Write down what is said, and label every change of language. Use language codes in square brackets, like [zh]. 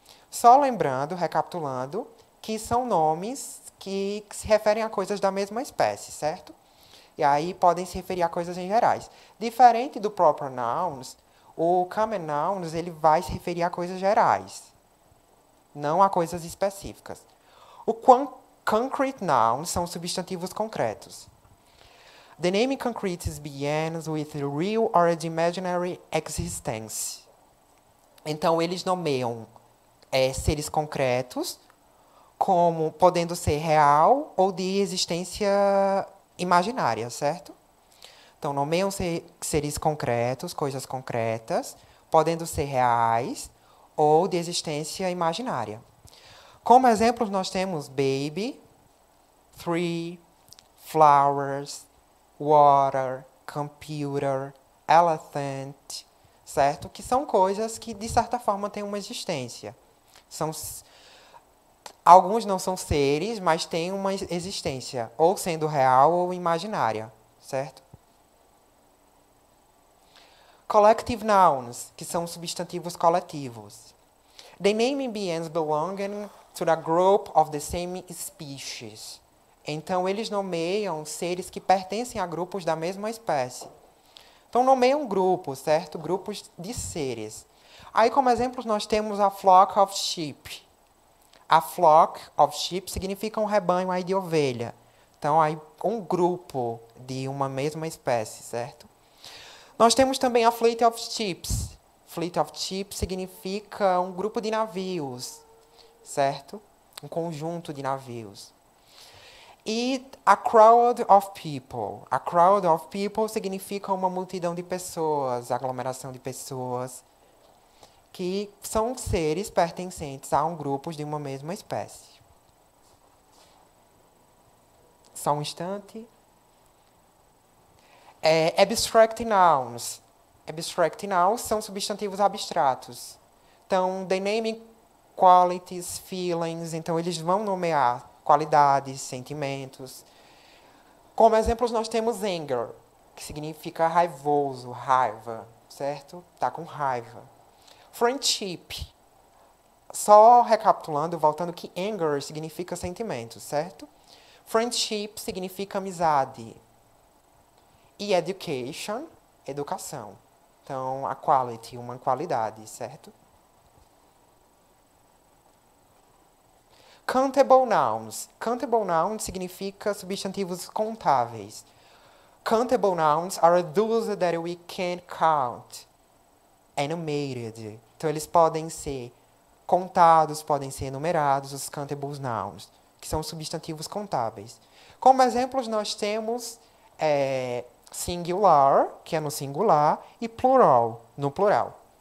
[pt] Só lembrando, recapitulando, que são nomes que se referem a coisas da mesma espécie, certo? E aí podem se referir a coisas em gerais. Diferente do proper nouns, o common nouns ele vai se referir a coisas gerais, não a coisas específicas. O concrete nouns são substantivos concretos. [en] The name concrete begins with real or imaginary existence. [pt] Então, eles nomeiam seres concretos, como podendo ser real ou de existência imaginária, certo? Então, nomeiam seres concretos, coisas concretas, podendo ser reais ou de existência imaginária. Como exemplos, nós temos baby, tree, flowers, water, computer, elephant, certo? Que são coisas que, de certa forma, têm uma existência. Alguns não são seres, mas têm uma existência, ou sendo real ou imaginária, certo? Collective nouns, que são substantivos coletivos. [en] The name begins belonging to the group of the same species. [pt] Então, eles nomeiam seres que pertencem a grupos da mesma espécie. Então, nomeiam grupos, certo? Grupos de seres. Aí, como exemplos, nós temos [en] a flock of sheep. A flock of sheep [pt] significa um rebanho aí de ovelha. Então, aí, um grupo de uma mesma espécie, certo? Nós temos também [en] a fleet of ships. Fleet of ships [pt] significa um grupo de navios, certo? Um conjunto de navios. E [en] a crowd of people. A crowd of people [pt] significa uma multidão de pessoas, aglomeração de pessoas, que são seres pertencentes a grupo de uma mesma espécie. Só um instante. Abstract nouns. Abstract nouns são substantivos abstratos. Então, [en] they name qualities, feelings. [pt] Então, eles vão nomear qualidades, sentimentos. Como exemplos, nós temos anger, que significa raivoso, raiva, certo? Tá com raiva. Friendship. Só recapitulando, voltando que anger significa sentimento, certo? Friendship significa amizade. E education, educação. Então, a quality, uma qualidade, certo? Countable nouns. Countable nouns significa substantivos contáveis. [en] Countable nouns are those that we can count. Enumerated. [pt] Então, eles podem ser contados, podem ser enumerados, os countable nouns, que são os substantivos contáveis. Como exemplos, nós temos singular, que é no singular, e plural, no plural.